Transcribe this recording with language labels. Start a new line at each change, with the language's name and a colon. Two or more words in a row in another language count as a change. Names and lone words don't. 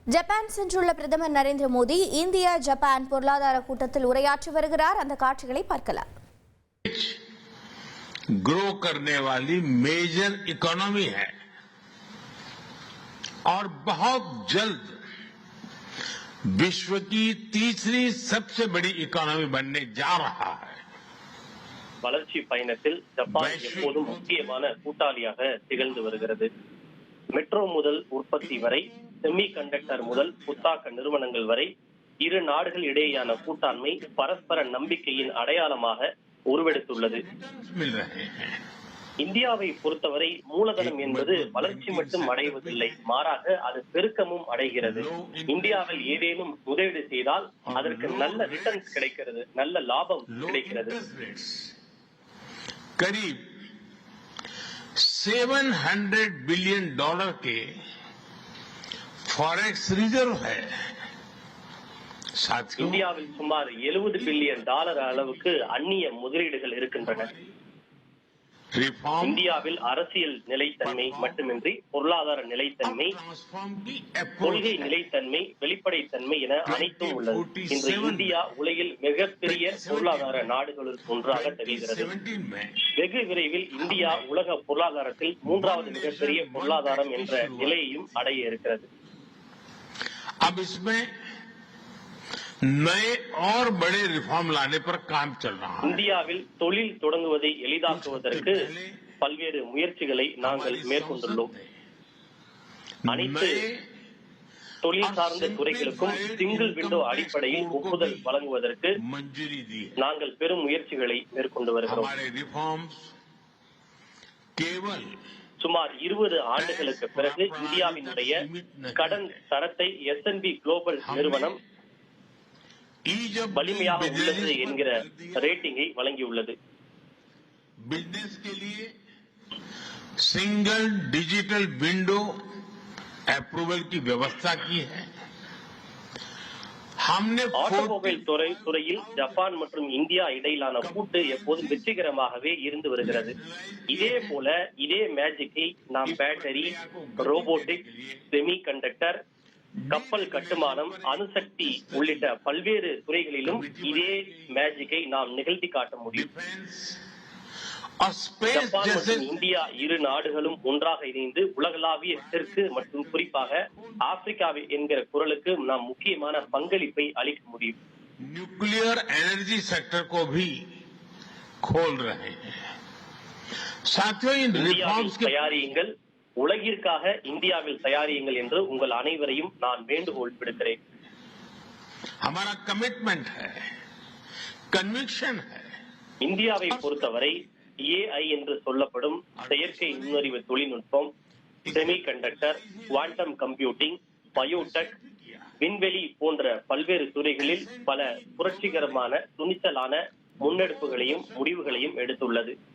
Tamil: ஜப்பான் சென்றுள்ள பிரதமர் நரேந்திர மோடி இந்தியா ஜப்பான் பொருளாதார கூட்டத்தில் உரையாற்றி வருகிறார். அந்த காட்சிகளை பார்க்கலாம்.
Hindi: ग्रो करने वाली
English: major economy
Hindi: है और बहुत जल्द विश्व की तीसरी सबसे बड़ी इकोनॉमी बनने जा रहा है.
Tamil: வளர்ச்சி பயணத்தில் ஜப்பான் எப்போதும் முக்கியமான கூட்டாளியாக திகழ்ந்து வருகிறது. மெட்ரோ முதல் உற்பத்தி வரை,
English: semi conductor
Tamil: முதல் புத்தாக்க நிறுவனங்கள் வரை இரு நாடுகள் இடையேயான கூட்டாண்மை பரஸ்பர நம்பிக்கையின் அடையாளமாக உருவெடுத்துள்ளது. இந்தியாவை பொறுத்தவரை மூலதனம் என்பது வளர்ச்சி மட்டும் அடைவதில்லை, மாறாக அது பெருக்கமும் அடைகிறது. இந்தியாவில் ஏதேனும் முதலீடு செய்தால் அதற்கு நல்ல ரிட்டர்ன்ஸ் கிடைக்கிறது, நல்ல லாபம் கிடைக்கிறது.
Hindi: करीब $700 बिलियन के
English: forex reserve
Hindi: है.
Tamil: இந்தியாவில் சுமார் $70 பில்லியன் அளவுக்கு அந்நிய முதலீடுகள் இருக்கின்றன. இந்தியாவில் அரசியல் நிலைத்தன்மை மட்டுமின்றி பொருளாதார நிலைத்தன்மை, கொள்கை நிலைத்தன்மை, வெளிப்படைத்தன்மை என அனைத்தும் உள்ளது. இன்று இந்தியா உலகில் மிகப்பெரிய பொருளாதார நாடுகளுள் ஒன்றாக தெரிகிறது. வெகு விரைவில் இந்தியா உலக பொருளாதாரத்தில் 3வது மிகப்பெரிய பொருளாதாரம் என்ற நிலையையும் அடைய இருக்கிறது.
Hindi: नए और बड़े रिफॉर्म लाने पर काम चल रहा है.
Tamil: இந்தியாவில் தொழில் தொடங்குவதை எளிதாக்குவதற்கு பல்வேறு முயற்சிகளை நாங்கள் மேற்கொண்டுள்ளோம். அனைத்து தொழில் சார்ந்த துறைகளுக்கும்
English: single window
Tamil: அடிப்படையில் ஒப்புதல் வழங்குவதற்கு நாங்கள் பெரும் முயற்சிகளை மேற்கொண்டு வருகிறோம். சுமார் 20 ஆண்டுகளுக்கு பிறகு இந்தியாவினுடைய கடன் தரத்தை S&P குளோபல் நிறுவனம் வலிமையாக உள்ளது என்கிற ரேட்டிங்கை வழங்கியுள்ளது.
Hindi: बिजनेस के लिए
English: single digital window approval
Hindi: की व्यवस्था की है. हमने
Tamil: ஆட்டோமொபைல் துறையில் ஜப்பான் மற்றும் இந்தியா இடையிலான கூட்டு எப்போதும் வெற்றிகரமாகவே இருந்து வருகிறது. இதே போல இதே மேஜிக்கை நாம் பேட்டரி, ரோபோட்டிக்ஸ்,
English: semi conductor,
Tamil: கப்பல் கட்டுமானம், அணுசக்தி உள்ளிட்ட பல்வேறு துறைகளிலும் இதே மேஜிக்கை நாம் நிகழ்த்தி காட்ட முடியும். ஜப்பான் மற்றும் இந்தியா இரு நாடுகளும் ஒன்றாக இணைந்து உலகளாவிய தெற்கு மற்றும் குறிப்பாக ஆப்பிரிக்கா என்கிற குரலுக்கு நாம் முக்கியமான பங்களிப்பை அளிக்க முடியும்.
English: nuclear energy
Hindi: सेक्टर को भी खोल रहे हैं. साथियों, इन रिफॉर्म्स के
Tamil: தயாரியுங்கள், உலகிற்காக இந்தியாவில் தயாரியுங்கள் என்று உங்கள் அனைவரையும் நான் வேண்டுகோள் விடுக்கிறேன்.
Hindi: हमारा कमिटमेंट है, कन्विक्शन है.
Tamil: இந்தியாவை பொறுத்தவரை AI என்று சொல்லப்படும் செயற்கை நுண்ணறிவு தொழில்நுட்பம்,
English: semi conductor, quantum computing,
Tamil: பயோடெக், விண்வெளி போன்ற பல்வேறு துறைகளில் பல புரட்சிகரமான துணிச்சலான முன்னெடுப்புகளையும் முடிவுகளையும் எடுத்துள்ளது.